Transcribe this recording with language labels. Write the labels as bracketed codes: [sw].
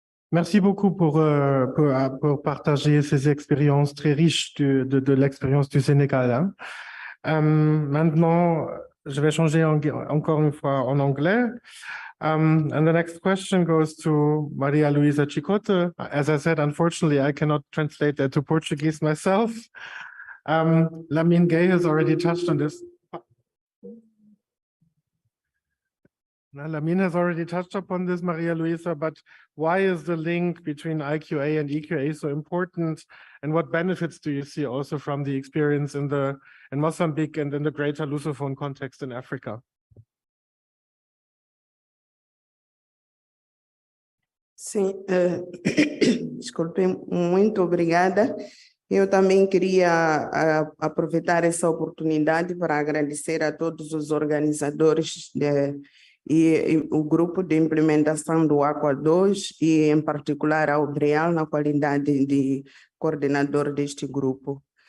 [fr] Merci beaucoup pour partager ces expériences très riches de l'expérience du Sénégal. Hein. Maintenant, je vais changer encore une fois en anglais. [en] And the next question goes to Maria Luisa Chicote. As I said, unfortunately, I cannot translate that to Portuguese myself. Lamine Gay has already touched on this. Lamine has already touched upon this, Maria Luisa, but why is the link between IQA and EQA so important? And what benefits do you see also from the experience in Mozambique and in the greater Lusophone context in Africa? [pt] Sim, desculpe, muito obrigada. Eu também queria aproveitar essa oportunidade para agradecer a todos os organizadores e o grupo de implementação do HAQAA2 e, em particular, ao Breal, na qualidade de coordenador deste grupo.